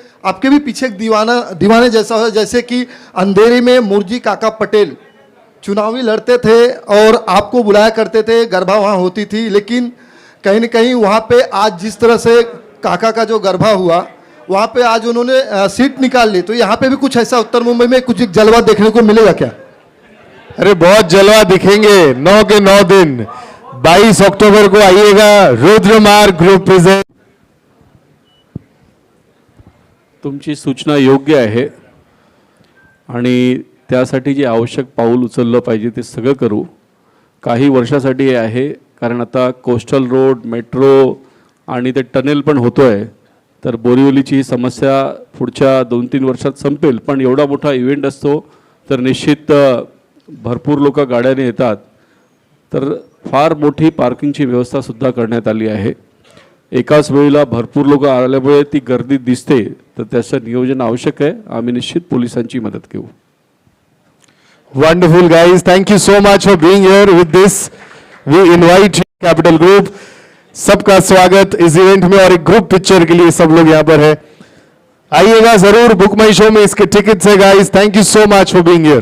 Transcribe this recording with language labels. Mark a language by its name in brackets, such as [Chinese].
[Hindi] आपके भी पीछे एक दीवाने जैसा हो, जैसे कि अंधेरी में मुर्जी काका पटेल चुनावी लड़ते थे और आपको बुलाया करते थे, गरबा वहाँ होती थी, लेकिन कहीं ना कहीं वहाँ पे आज जिस तरह से काका का जो गरबा हुआ वहाँ पे आज उन्होंने सीट निकाल ली, तो यहाँ पे भी कुछ ऐसा उत्तर मुंबई में कुछ जलवा देखने को मिलेगा क्या? अरे बहुत जलवा दिखेंगे 9 के 9 दिन। 22 अक्टोबर को आइएगा, रुद्रमार्ग ग्रुप प्रेजेंट। [Marathi] तुमची सूचना योग्य आहे आणि त्यासाठी जे आवश्यक पाऊल उचललं पाहिजे ते सगळं करू। काही वर्षासाठी हे आहे, कारण आता कोस्टल रोड, मेट्रो आणि ते टनेल पण होतोय, तर बोरिवलीची ही समस्या पुढच्या 2-3 वर्षात संपेल। पण एवढा मोठा इव्हेंट असतो तर निश्चित भरपूर लोक गाड्याने येतात, तर फार मोठी पार्किंगची व्यवस्था सुद्धा करण्यात आली आहे। एकाच वेळेला भरपूर लोक आल्यामुळे ती गर्दी दिसते, तर त्याचं नियोजन आवश्यक आहे। आम्ही निश्चित पोलिसांची मदत घेऊ। [English] Wonderful guys, thank you so much for being here with this. We invite [Hindi] capital group, सबका स्वागत इस इवेंट में और एक ग्रुप पिक्चर के लिए सब लोग यहाँ पर है। आइएगा जरूर, बुक माई शो में इसके टिकट्स है guys. [English] Thank you so much for being here.